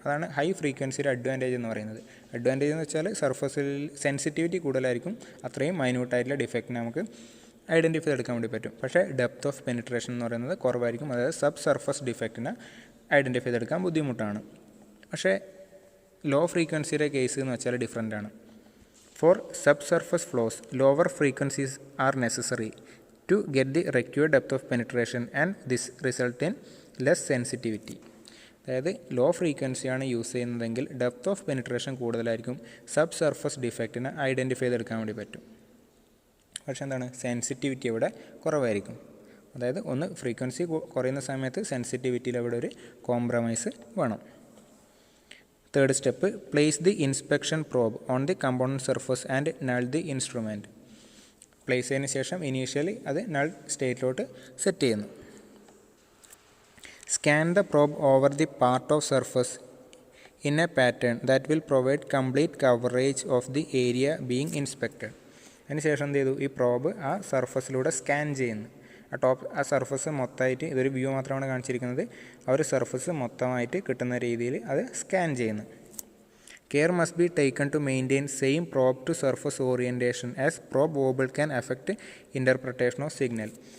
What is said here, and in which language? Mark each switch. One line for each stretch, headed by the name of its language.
Malayalam: അതാണ് ഹൈ ഫ്രീക്വൻസിയുടെ അഡ്വാൻറ്റേജ് എന്ന് പറയുന്നത്. അഡ്വാൻറ്റേജ് എന്ന് വെച്ചാൽ സർഫസിൽ സെൻസിറ്റിവിറ്റി കൂടുതലായിരിക്കും, അത്രയും മൈന്യൂട്ടായിട്ടുള്ള ഡിഫക്റ്റിനെ നമുക്ക് ഐഡൻറ്റിഫൈ ചെയ്തെടുക്കാൻ വേണ്ടി പറ്റും. പക്ഷേ ഡെപ്ത് ഓഫ് പെനിട്രേഷൻ എന്ന് പറയുന്നത് കുറവായിരിക്കും. അതായത് സബ് സർഫസ് ഡിഫക്റ്റിനെ ഐഡൻറ്റിഫൈ ചെയ്തെടുക്കാൻ ബുദ്ധിമുട്ടാണ്. പക്ഷേ ലോ ഫ്രീക്വൻസിയുടെ കേസ് എന്ന് വെച്ചാൽ ഡിഫറൻ്റ് ആണ്.
English: For sub surface flows lower frequencies are necessary to get the required depth of penetration and this result in less sensitivity.
Malayalam: അതായത് ലോ ഫ്രീക്വൻസിയാണ് യൂസ് ചെയ്യുന്നതെങ്കിൽ ഡെപ്ത് ഓഫ് പെനിട്രേഷൻ കൂടുതലായിരിക്കും, സബ് സർഫസ് ഡിഫക്റ്റിനെ ഐഡൻറ്റിഫൈ ചെയ്തെടുക്കാൻ വേണ്ടി പറ്റും. പക്ഷേ എന്താണ് സെൻസിറ്റിവിറ്റി അവിടെ കുറവായിരിക്കും. അതായത് ഒന്ന് ഫ്രീക്വൻസി കുറയുന്ന സമയത്ത് സെൻസിറ്റിവിറ്റിയിൽ അവിടെ ഒരു കോംപ്രമൈസ് വേണം.
English: Third step, place the inspection probe on the component surface and null the instrument.
Malayalam: Place ചെയ്തതിന് ശേഷം ഇനീഷ്യലി അത് null സ്റ്റേറ്റിലോട്ട് സെറ്റ് ചെയ്യുന്നു.
English: Scan the probe over the part of surface in a pattern that will provide complete coverage of the area being inspected.
Malayalam: അതിനുശേഷം എന്ത് ചെയ്തു, ഈ probe ആ സർഫസിലൂടെ scan ചെയ്യുന്നു. ആ സർഫസ് മൊത്തമായിട്ട്, ഇതൊരു വ്യൂ മാത്രമാണ് കാണിച്ചിരിക്കുന്നത്, ആ ഒരു സർഫസ് മൊത്തമായിട്ട് കിട്ടുന്ന രീതിയിൽ അത് സ്കാൻ ചെയ്യുന്നു.
English: Care must be taken to maintain same probe to surface orientation as probe wobble can affect interpretation of signal.